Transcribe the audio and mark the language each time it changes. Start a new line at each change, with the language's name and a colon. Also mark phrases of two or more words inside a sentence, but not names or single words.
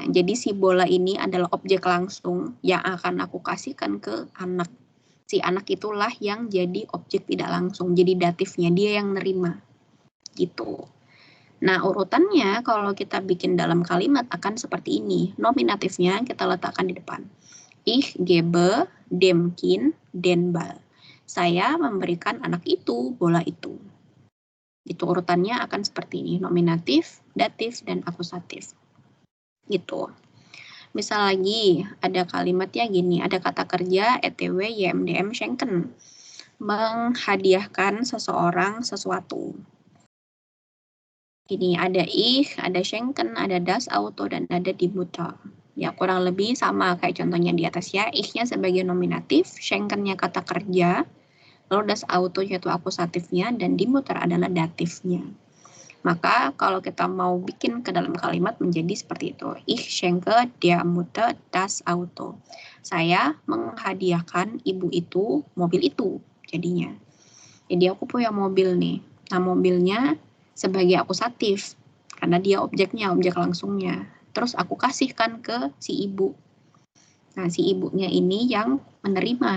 Indonesian: Jadi si bola ini adalah objek langsung yang akan aku kasihkan ke anak. Si anak itulah yang jadi objek tidak langsung, jadi datifnya, dia yang nerima. Gitu. Nah, urutannya kalau kita bikin dalam kalimat akan seperti ini. Nominatifnya kita letakkan di depan.
German: Ich gebe dem Kind den Ball.
Indonesian: Saya memberikan anak itu bola itu. Itu urutannya akan seperti ini. Nominatif, datif, dan akusatif. Gitu. Misal lagi ada kalimatnya gini, ada kata kerja
German: ETW YMDM schenken,
Indonesian: menghadiahkan seseorang sesuatu. Ini ada ich, ada schenken, ada
German: das auto,
Indonesian: dan ada
German: die Mutter.
Indonesian: Ya kurang lebih sama kayak contohnya di atas ya. Ich-nya sebagai nominatif, schenken-nya kata kerja, lalu
German: das auto
Indonesian: yaitu akusatifnya, dan
German: die Mutter
Indonesian: adalah datifnya. Maka kalau kita mau bikin ke dalam kalimat menjadi seperti itu.
German: Ich schenke der Mutter das Auto.
Indonesian: Saya menghadiahkan ibu itu mobil itu jadinya. Jadi aku punya mobil nih. Nah mobilnya sebagai akusatif. Karena dia objeknya, objek langsungnya. Terus aku kasihkan ke si ibu. Nah si ibunya ini yang menerima.